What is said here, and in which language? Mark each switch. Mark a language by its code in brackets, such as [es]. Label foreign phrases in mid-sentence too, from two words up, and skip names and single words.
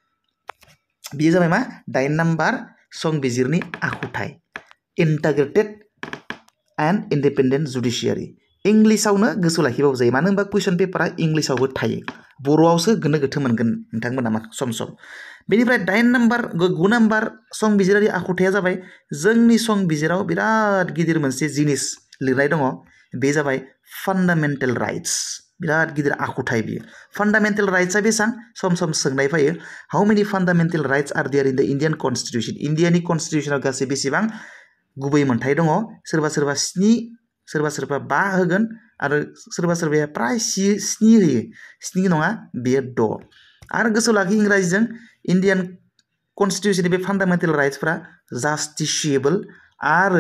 [brx] बेयो जाबाय मा 9 नाम्बार संबिजिरनि आखुथाय [en] integrated and independent judiciary [brx] इंलिसावनो गोसो लाखिबाबो जायो मानो होनबा [en] question paper [brx] इंलिसावबो थायो बर'आवसो गोनो गोथो मोनगोन नोंथांमोना सम बेनिफ्राय 9 नाम्बार संबिजिरारि आखुथाया जाबाय जोंनि संबिजिराव बिराद गिदिर मोनसे जिनिस लिरनाय दङ बे जाबाय [en] fundamental rights [brx] बिराद गिदिर आखुथाय बियो [en] fundamental rights [brx] बेसेबां सम सोंनाय फैयो [en] how many fundamental rights are there in the Indian constitution [brx] इन्डियानि कन्स्टिटिउसनाव गासै बेसेबां गुबै मोन्थाय दङ सोरबा 7 सोरबा 5 होगोन आरो सोरबा सोरबाया प्राय 7 होयो 7 नङा बेयो 6 आरो गोसोआव लाखि इंराजिजों [en] Indian constitution [brx] बे [en] fundamental rights [brx] जास्टिसिएबल आरो